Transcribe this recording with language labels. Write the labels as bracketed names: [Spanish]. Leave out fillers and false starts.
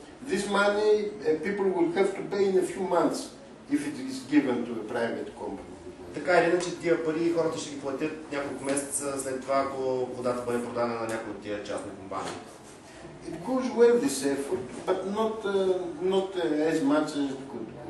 [English] This money people will have to pay in a few months if it is given to a private company. [Bulgarian] Така или иначе тия пари хората ще ги платят няколко месеца след това, ако водата бъде продадена на някои от тия частни компании. [English] It goes well this effort, but not as much as it could.